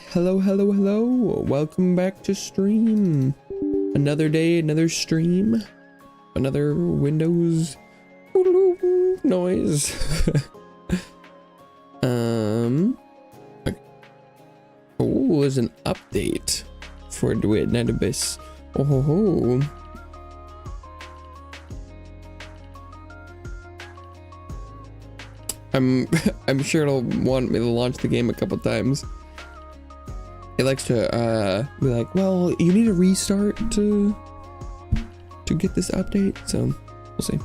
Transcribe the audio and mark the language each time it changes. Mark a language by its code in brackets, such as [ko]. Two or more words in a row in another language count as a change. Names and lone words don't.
[en] Hello, hello, hello. Welcome back to stream. Another day, another stream, another Windows noise. Okay. Oh, there's an update for Dwight Netibus. Oh ho ho. I'm sure it'll want me to launch the game a couple times. It likes to be like, well, you need a restart to get this update, so we'll see.